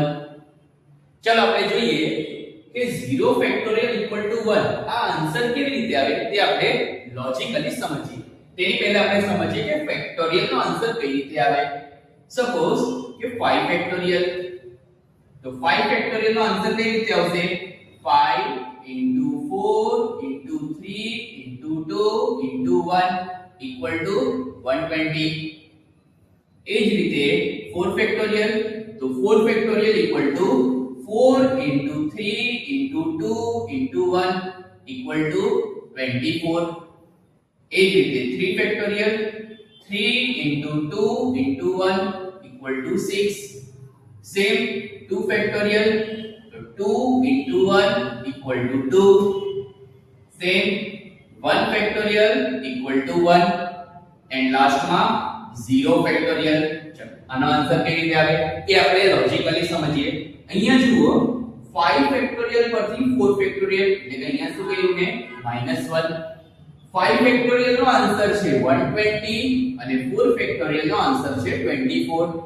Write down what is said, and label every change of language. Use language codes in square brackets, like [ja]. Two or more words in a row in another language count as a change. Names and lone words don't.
[gu] ચાલો આપણે જોઈએ કે 0 ફેક્ટોરિયલ [en] equal to [gu] 1 આ આન્સર કેવી રીતે આવે તે આપણે લોજિકલી સમજીએ. તેની પહેલા આપણે સમજીએ કે ફેક્ટોરિયલ નો આન્સર કઈ રીતે આવે. સપોઝ કે 5 ફેક્ટોરિયલ, તો 5 ફેક્ટોરિયલ નો આન્સર કઈ રીતે આવશે? [en] 5 into 4 into 3 into 2 into 1 equal to 120. [gu] એ જ રીતે 4 ફેક્ટોરિયલ, તો 4 ફેક્ટોરિયલ [en] equal to 4 into 3 into 2 into 1 equal to 24. [gu] એ જ રીતે 3 ફેક્ટોરિયલ, [en] 3 into 2 into 1 equal to 6. Same 2 ફેક્ટોરિયલ, તો 2 into 1 equal to 2. Same 1 ફેક્ટોરિયલ equal to 1 and last માં 0 ફેક્ટોરિયલ. [gu] ચલો આનો આન્સર કેવી રીતે આવે એ આપણે લોજિકલી સમજીએ. અહીંયા જુઓ 5 ફેક્ટોરિયલ પરથી 4 ફેક્ટોરિયલ એટલે કે અહીંયા શું કર્યું મેં -1. 5 ફેક્ટોરિયલ નો આન્સર છે 120 અને 4 ફેક્ટોરિયલ નો આન્સર છે 24.